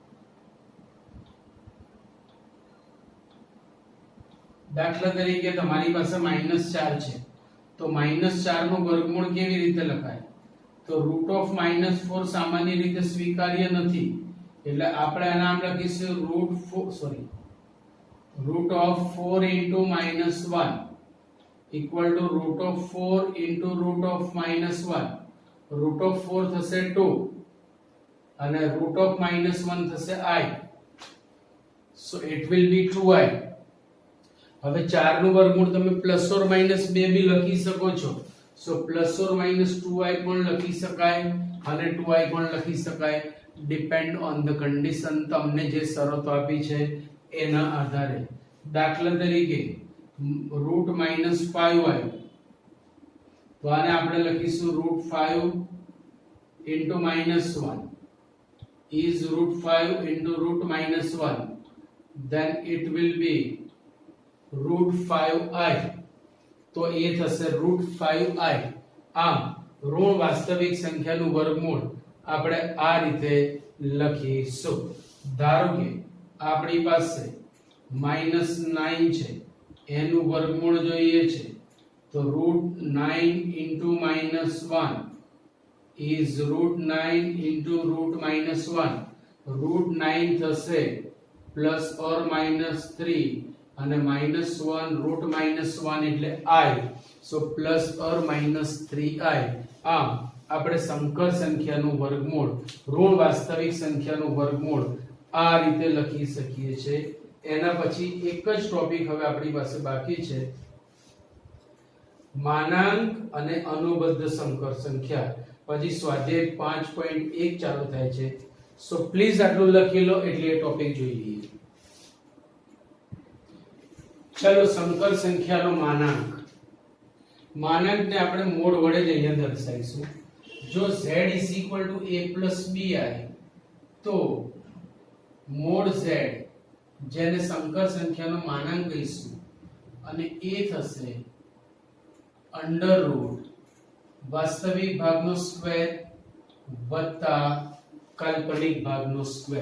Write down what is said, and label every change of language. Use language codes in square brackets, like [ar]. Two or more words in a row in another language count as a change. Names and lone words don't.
[gu] દાખલા તરીકે તમારી પાસે -4 છે તો -4 નું વર્ગમૂળ કેવી રીતે લખાય? તો √4 સામાન્ય રીતે સ્વીકાર્ય નથી એટલે આપણે આના નામ લખીશું [en] √4 into -1 equal to √4 into √1. [gu] √4 થશે 2 અને √1 થશે i, [en] so it will be 2i. [gu] હવે 4 નું વર્ગમૂળ તમે +or-2 બી લખી શકો છો, so +or-2i પણ લખી શકાય અને 2i પણ લખી શકાય, [en] depend on the condition. [gu] તમને જે શરતો આપી છે એના આધારે. દાખલા તરીકે √-5i, તો આને આપણે લખીશું [en] √5 into -1 is √5 into √-1, then it will be √5i, [gu] તો એ થશે √5i. આમ ઋણ વાસ્તવિક સંખ્યાનું વર્ગમૂળ આપણે આ રીતે લખીશું. ધારો કે આપણી પાસે -9 છે, એનું વર્ગમૂળ જોઈએ છે તો [en] √9 into -1 is √9 into √-1. [gu] √9 થશે +or-3 અને -1 √-1 એટલે i, so +or-3i. આમ આપણે સંકર સંખ્યાનું વર્ગમૂળ, ઋણ વાસ્તવિક સંખ્યાનું વર્ગમૂળ આ રીતે લખી શકીએ છીએ. એના પછી એક જ ટોપિક હવે આપણી પાસે બાકી છે, માનાંક અને અનુબદ્ધ સંકર સંખ્યા. પછી સ્વાધ્યાય 5.1 ચાલુ થાય છે, [en] so please [gu] આટલું લખી લો એટલે એ ટોપિક જોઈ લઈએ. ચલો, સંકર સંખ્યાનો માનાંક. માનાંકને આપણે મોડ વડે જ અહીંયા દર્શાવીશું. જો z = a + bi તો મોડ z, જેને સંકર સંખ્યાનો માનાંક કહીશું, અને એ થશે √ વાસ્તવિક ભાગનો સ્ક્વેર વત્તા કાલ્પનિક ભાગનો સ્ક્વેર.